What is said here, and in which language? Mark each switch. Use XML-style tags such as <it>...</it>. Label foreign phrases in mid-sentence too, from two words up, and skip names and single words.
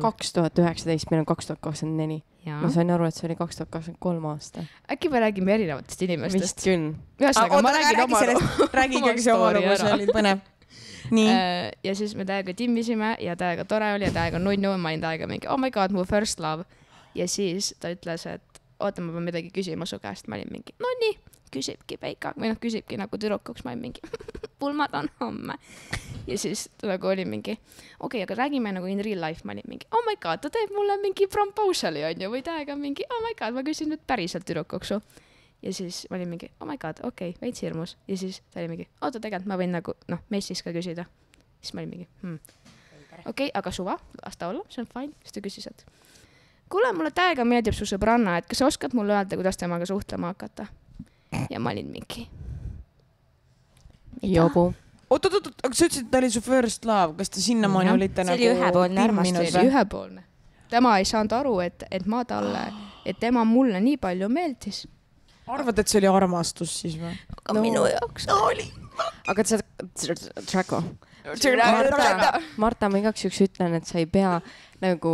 <et>2019, meil on 2024. Ma sain aru, et see oli 2023 aasta. Äkki me räägime erinevatest inimestest? Vist küll. Ühesõnaga, ma räägin oma räägi ikkagi see oma lugu, see oli põnev. Nii. Ja siis me täiega timmisime ja täiega tore oli ja täiega nunnu. Ma olin täiega mingi,</et> <en>oh my god, mu first love.</en> <et>Ja siis ta ütles, et oota, ma pean midagi küsima su käest. Ma olin mingi, no nii, küsibki Peika. Või küsibki nagu tüdrukuks. Ma olin mingi, pulmad on homme. Ja siis ta nagu oli mingi, okei, aga räägime nagu</et> <en>in real life.</en> <et>Ma olin mingi,</et> <en>oh my god,</en> <et>ta teeb mulle mingi proposali on ju. Või täiega mingi,</et> <en>oh my god,</en> <et>ma küsin nüüd päriselt tüdrukuksu. Ja siis ma olin mingi,</et> <en>oh my god,</en> <et>okei, veits hirmus. Ja siis ta oli mingi, oota, tegelikult ma võin nagu, messis ka küsida. Siis ma olin mingi, okei, aga suva, las ta olla, see on fine. Siis ta küsis, et kuule, mulle täiega meeldib su sõbranna, et kas sa oskad mulle öelda, kuidas temaga suhtlema hakata? Ja ma olin mingi. Jobu. Oot, aga sa ütlesid, et ta oli su</et> <en>first love.</en> <et>Kas te sinnamaani olite nagu... See oli ühepoolne armastus. See oli ühepoolne. Tema ei saanud aru, et ma talle, et tema mulle nii palju meeldis. Arvad, et see oli armastus siis või? Aga minu jaoks oli. Aga sa... Draco. Marta, ma igaks juks ütlen, et sa ei pea nagu...</et>